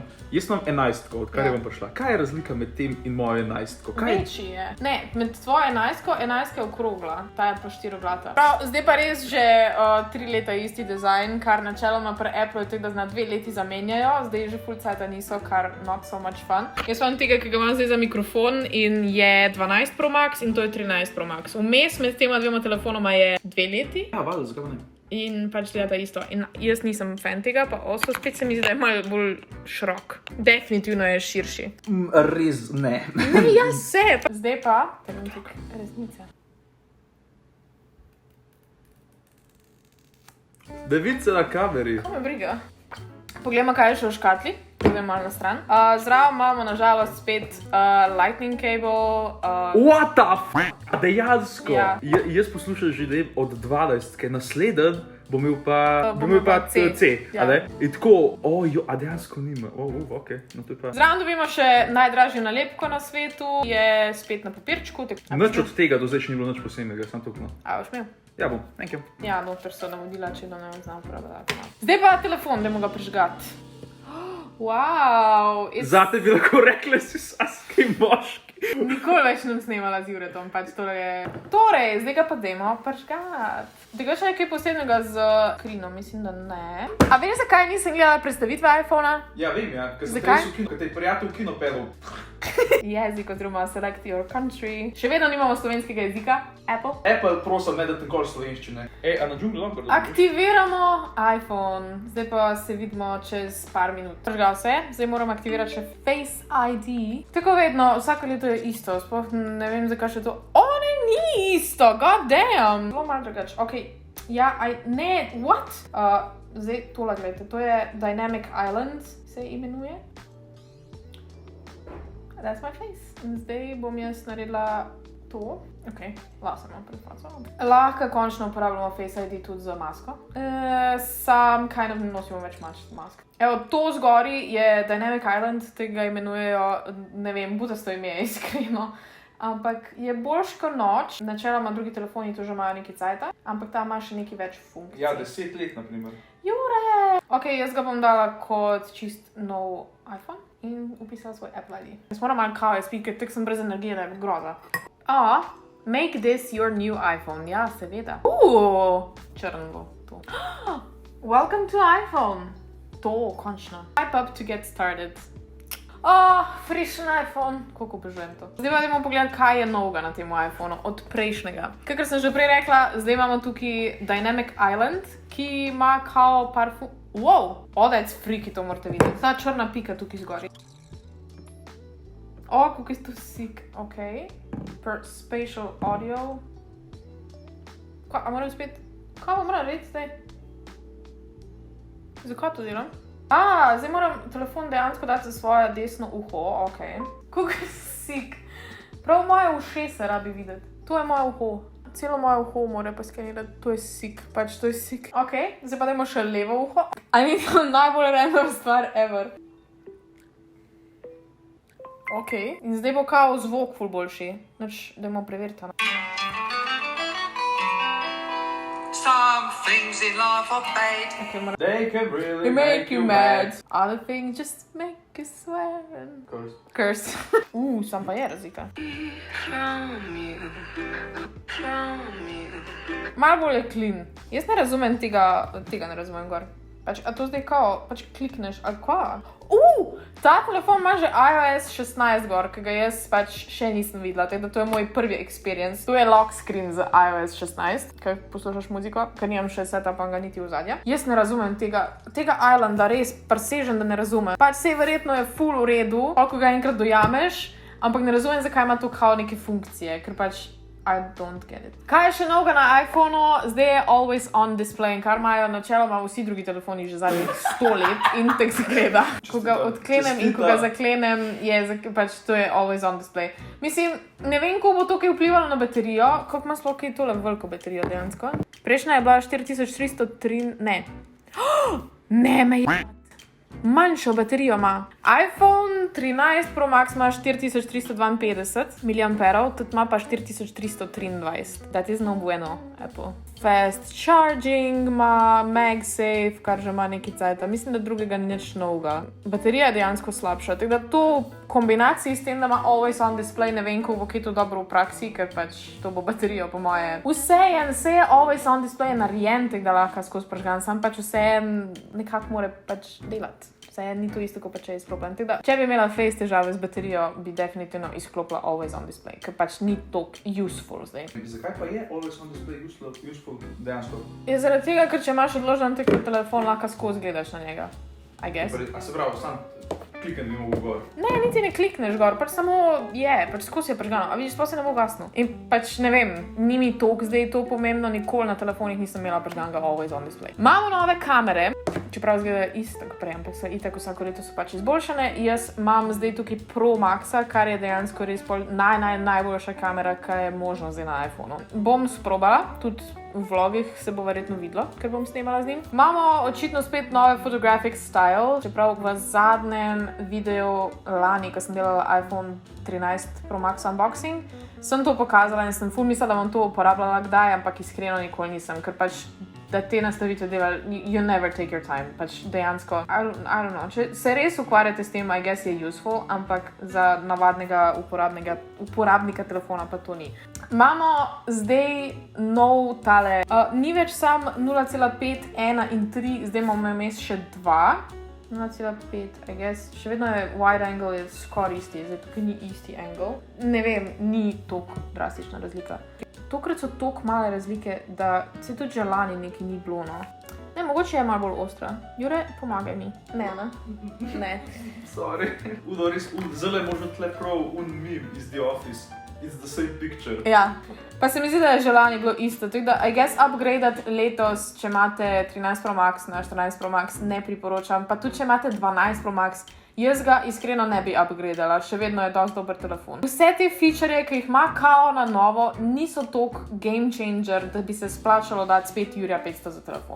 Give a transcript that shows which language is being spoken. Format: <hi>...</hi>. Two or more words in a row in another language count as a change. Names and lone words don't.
<sl>Jaz imam 11-ko, odkar je vam prišla. Kaj je razlika med tem in mojo 11-ko? Večji je. Ne, med tvojo 11-ko, 11-ka je okrogla, ta je pa štiriglata. Prav, zdaj pa res že 3 leta isti dizajn, kar načeloma pri Apple je tako, da zna 2 leti zamenjajo, zdaj že full cajta niso, kar</sl> <en>not so much fun.</en> <sl>Jaz imam tega, ki ga imam zdaj za mikrofon in je 12 Pro Max in to je 13 Pro Max. Vmes med tema dvema telefonoma je 2 leti. Ja, valjda, zakaj pa ne? In pač gledata isto. In jaz nisem fan tega, pa oso spet se mi zdi, da je malo bolj širok. Definitivno je širši. Res ne. Ne, jaz se. Zdaj pa, trenutek resnice. Da vidi se na kameri. Ko me briga. Poglejmo, kaj je še v škatli. Pogledam malo na stran. Zraven imamo nažalost spet</sl> <en>lightning cable. What the f***? Dejansko?</en> <sl>Ja. Jaz poslušam že od 12, ker nasleden bom imel pa C. Ja. In tako, a dejansko nima. Okej, no to je pa... Zraven dobimo še najdražjo nalepko na svetu. Je spet na papirčku. Nič od tega do zdaj še ni bilo nič posebnega, samo tako. A, boš imel? Ja bom,</sl> <en>thank you.</en> <sl>Ja, noter so navodila, če da ne znam uporabljati. Zdaj pa telefon, dajmo ga prižgati. Wow! Zate bi lahko rekli, si saski moški. Nikoli več nem snemala z Juretom, pač tole je... Torej, zdaj ga pa dajmo prižgati. Tega še nekaj posebnega z krinom, mislim, da ne. A veš, zakaj nisem gledala predstavitve iPhona? Ja, vem, ja. Ker sem Zakaj? ker te je prijatelj v kino pedal. Jezik oziroma</sl> <en>select your country.</en> <sl>Še vedno nimamo slovenskega jezika. Apple. Apple, prosim, ne da nikoli slovenščine. A na džungli lahko razumeš? Aktiviramo iPhone. Zdaj pa se vidimo čez par minut. Prižgal se je, zdaj moram aktivirati še Face ID. Tako vedno, vsako leto je isto, sploh ne vem, zakaj še to. Ne, ni isto,</sl> <en>god damn.</en> <sl>Zelo malo drugače, okej. Ja, ne, what? Zdaj tole gledajte, to je Dynamic Island, se imenuje.</sl> <en>That's my face.</en> <sl>In zdaj bom jaz naredila to. Ok, lahko sem pred facom. Lahko končno uporabljamo Face ID tudi za masko. Sam</sl> <en>kind of</en> <sl>ne nosimo več mask. Evo, to zgori je Dynamic Island, tega imenujejo, ne vem, butasto ime, iskreno. ampak je boljš kot noč. Načeloma drugi telefoni to že imajo neki cajta, ampak ta ima še nekaj več funkcij. Ja, 10 let, na primer. Jure! Ok, jaz ga bom dala kot čist nov iPhone in upisala svoj Apple ID. Jaz moram malo kave spiti, ker tek sem brez energije, da je groza.</sl> <en>Make this your new iPhone.</en> <sl>Ja, seveda. Črn bo to.</sl> <en>Welcome to iPhone.</en> <sl>To, končno.</sl> <en>Swipe up to get started.</en> <sl>Frišen iPhone. Koliko obožujem to. Zdaj pa idemo pogledati, kaj je novega na tem iPhoneu od prejšnjega. Kakor sem že prej rekla, zdaj imamo tukaj Dynamic Island, ki ima kao par</sl> <en>that's freaky,</en> <sl>to morate videti. Ta črna pika tukaj zgori. Kako je to sick. Ok. Per</sl> <en>spatial audio.</en> <sl>A moram spet... Kaj moram reči zdaj? Zakaj to delam? Zdaj moram telefon dejansko dati za svoje desno uho, ok. Kako je sick. Prav moje ušesa rabi videti. To je moje uho. Celo moje uho mora pa skenirati. To je sick, pač to je sick. Ok, zdaj pa dajmo še levo uho. To je najbolj random stvar ever. Ok, in zdaj bo kao zvok ful boljši. Dajmo preveriti.</sl> <en>Some things in life are bad. Okay, They can really make you mad. Other things just make you swear and... Curse.</en> <sl>Sam pa je razlika. Malo bolj je clean. Jaz ne razumem tega ne razumem gor. A to zdaj kao, klikneš, ali kva? Ta telefon ima že iOS 16 gor, ki ga jaz še nisem videla, tako da to je moj prvi experience. To je</sl> <en>lock screen</en> <sl>za iOS 16, kaj poslušaš muziko, ker nimam še setupa ga niti v zadnja. Jaz ne razumem tega Islanda, res presežen, da ne razumem. Sej verjetno je full v redu, koliko ga enkrat dojameš, ampak ne razumem, zakaj ima to kao neke funkcije, ker</sl> <en>I don't get it.</en> <sl>Kaj je še novega na iPhoneu? Zdaj je</sl> <en>always on display,</en> <sl>in kar imajo načeloma vsi drugi telefoni že zadnjih 100 let in tako zgleda. Ko ga odklenem in ko ga zaklenem, to je</sl> <en>always on display.</en> <sl>Mislim, ne vem, ko bo to kaj vplivalo na baterijo, koliko ima sploh kaj tole veliko baterijo dejansko. Prejšnja je bila 4303, ne. Ne, me je... Manjšo baterijo ima. iPhone 13 Pro Max ima 4352 mAh, tudi ima pa 4323.</sl> <en>That is no bueno,</en> <sl>Apple.</sl> <en>Fast charging</en> <sl>ima, MagSafe, kar že ima neki cajta. Mislim, da drugega ni nič novega. Baterija je dejansko slabša, tako da to v kombinaciji s tem, da ima</sl> <en>always on display,</en> <sl>ne vem, kako bo kaj to dobro v praksi, ker to bo baterijo po moje. Vse je</sl> <en>always on display</en> <sl>narejen, tako da lahko skozi pržgan, sam vse nekako mora delati. Ni to isto, kot če je izklopljen. Če bi imela face težave z baterijo, bi definitivno izklopila</sl> <en>always on display,</en> <sl>ker ni toliko useful zdaj. Zakaj pa je</sl> <en>always on display</en> <sl>useful dejansko? Je zaradi tega, ker če imaš odložen telefon, lahko skozi gledaš na njega.</sl> <en>I guess.</en> <sl>A se pravi, sam kliknem in mogo gor? Ne, niti ne klikneš gor, samo skozi je pržgano, a vidiš, sploh se ne bo gasno. In ne vem, ni mi toliko zdaj to pomembno, nikoli na telefonih nisem imela pržganega</sl> <en>always on display.</en> <sl>Imamo nove kamere, čeprav izgledajo isto kot prej, ampak itak vsako leto so izboljšane. Jaz imam zdaj tukaj Pro Maxa, kar je dejansko res najboljša kamera, kar je možno zdaj na iPhoneu. Bom sprobala, tudi v vlogih se bo verjetno videlo, ker bom snemala z njim. Imamo očitno spet nove</sl> <en>photographic style,</en> <sl>čeprav v zadnjem videu lani, ko sem delala iPhone 13 Pro Max unboxing, sem to pokazala in sem ful mislila, da bom to uporabljala kdaj, ampak iskreno nikoli nisem, ker da te nastavitve delali,</sl> <en>you never take your time, dejansko, I don't know,</en> <sl>če se res ukvarjate s tem,</sl> <en>I guess</en> <sl>je useful, ampak za navadnega uporabnika telefona pa to ni. Imamo zdaj nov tale, ni več sam 0,5, 1 in 3, zdaj imamo vmes še 2, 0,5,</sl> <en>I guess,</en> <sl>še vedno je</sl> <en>wide angle,</en> <sl>je skoraj isti, zdaj tukaj ni isti angle, ne vem, ni toliko drastična razlika. Tokrat so toliko male razlike, da se tudi že lani nekaj ni bilo, no. Ne, mogoče je malo bolj ostra. Jure, pomagaj mi. Ne. Sorry. Udo, res, zelo je možno tle prav meme iz The Office.</sl> <en>It's the same picture.</en> <sl>Ja, pa se mi zdi, da je že lani bilo isto. Tako da,</sl> <en>I guess,</en> <sl>upgradeati letos, če imate 13 Pro Max na 14 Pro Max, ne priporočam. Pa tudi, če imate 12 Pro Max, jaz ga iskreno ne bi upgradala, še vedno je dosti dober telefon. Vse te feature, ki jih ima kao na novo, niso toliko</sl> <en>game changer,</en> <sl>da bi se splačalo dati spet Jurja 500 za telefon.</sl>